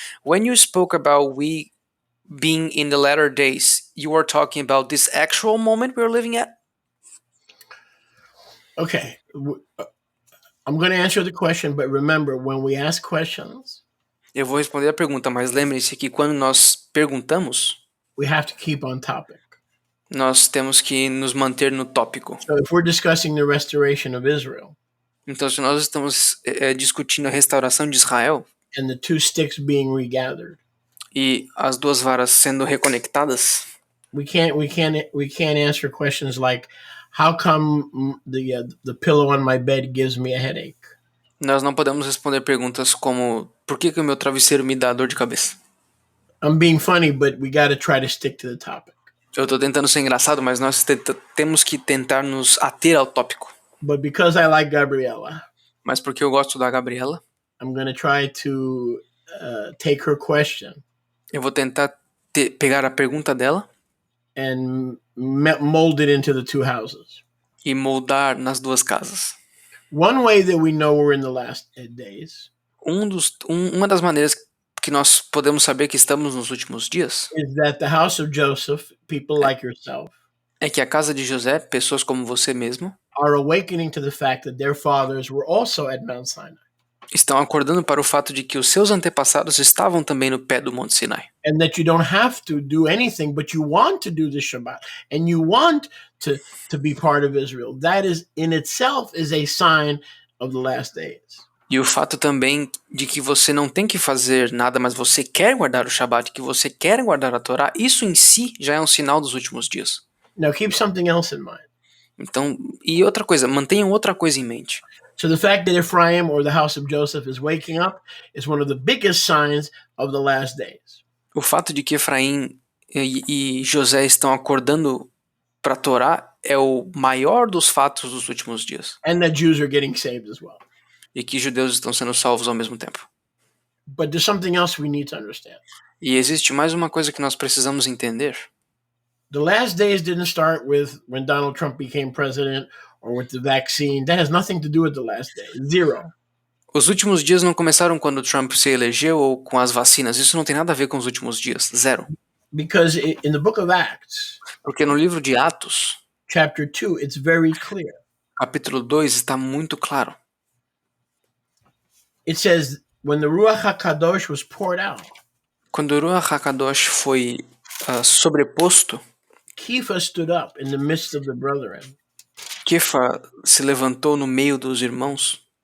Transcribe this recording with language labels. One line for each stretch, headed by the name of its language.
English: When you spoke about we being in the latter days, you were talking about this actual moment we're living at? Okay. I'm going to answer the question, but remember, when we ask questions,
Portuguese: Eu vou responder a pergunta, mas lembre-se que quando nós perguntamos,
English: we have to keep on topic.
Portuguese: nós temos que nos manter no tópico.
English: So if we're discussing the restoration of Israel,
Portuguese: Então, se nós estamos discutindo a restauração de Israel
English: and the two sticks being regathered,
Portuguese: e as duas varas sendo reconectadas,
English: we can't answer questions like, how come the pillow on my bed gives me a headache?
Portuguese: nós não podemos responder perguntas como por que o meu travesseiro me dá dor de cabeça?
English: I'm being funny, but we got to try to stick to the topic.
Portuguese: Eu tô tentando ser engraçado, mas nós temos que tentar nos ater ao tópico.
English: But because I like Gabriella,
Portuguese: Mas porque eu gosto da Gabriela,
English: I'm going to try to take her question
Portuguese: eu vou tentar pegar a pergunta dela
English: and mold it into the two houses.
Portuguese: e moldar nas duas casas.
English: One way that we know we're in the last days
Portuguese: Uma das maneiras que nós podemos saber que estamos nos últimos dias
English: is that the house of Joseph, people like yourself,
Portuguese: é que a casa de José, pessoas como você mesmo,
English: are awakening to the fact that their fathers were also at Mount Sinai.
Portuguese: estão acordando para o fato de que os seus antepassados estavam também no pé do Monte Sinai.
English: And that you don't have to do anything, but you want to do the Shabbat, and you want to be part of Israel. That is in itself is a sign of the last days.
Portuguese: E o fato também de que você não tem que fazer nada, mas você quer guardar o Shabat, que você quer guardar a Torá, isso em si já é um sinal dos últimos dias.
English: Now keep something else in mind.
Portuguese: Então, e outra coisa, mantenham outra coisa em mente.
English: So the fact that Ephraim or the house of Joseph is waking up is one of the biggest signs of the last days.
Portuguese: O fato de que Efraim e José estão acordando para a Torá é o maior dos fatos dos últimos dias.
English: And that Jews are getting saved as well.
Portuguese: E que judeus estão sendo salvos ao mesmo tempo.
English: But there's something else we need to understand.
Portuguese: E existe mais uma coisa que nós precisamos entender.
English: The last days didn't start with when Donald Trump became president or with the vaccine. That has nothing to do with the last days. Zero.
Portuguese: Os últimos dias não começaram quando Trump se elegeu ou com as vacinas. Isso não tem nada a ver com os últimos dias. Zero.
English: Because in the book of Acts,
Portuguese: Porque no livro de Atos,
English: chapter 2, it's very clear.
Portuguese: capítulo 2, está muito claro.
English: It says, when the Ruach HaKadosh was poured out,
Portuguese: Quando o Ruach HaKadosh foi sobreposto,
English: Kepha stood up in the midst of the brethren.
Portuguese: Kefa se levantou no meio dos irmãos